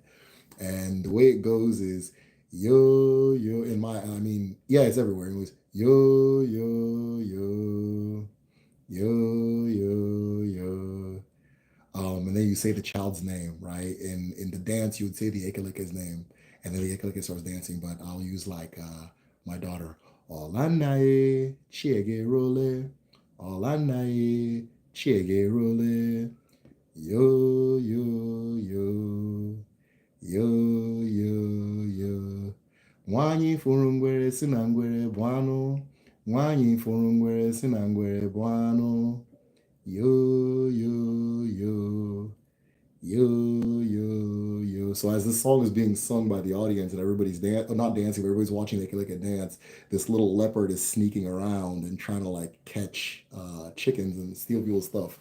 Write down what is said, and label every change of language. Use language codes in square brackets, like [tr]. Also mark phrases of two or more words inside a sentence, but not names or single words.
[en] And the way it goes is yo yo in my, I mean, yeah, it's everywhere. It was yo yo yo yo yo yo. And then you say the child's name, right? In the dance, you would say the ekeleke's name, and then the ekeleke starts dancing. But I'll use like my daughter, [ig] Olanaye chiege role, Olanaye chiege role, yo yo yo yo yo yo. Nwanyi fụrụ ngwere si na ngwere bụ anụ. Nwanyi fụrụ ngwere si na ngwere bụ anụ. Yo, yo, yo, yo, yo, yo. [en] So as this song is being sung by the audience and everybody's not dancing, but everybody's watching the dance, this little leopard is sneaking around and trying to like catch chickens and steal people's stuff.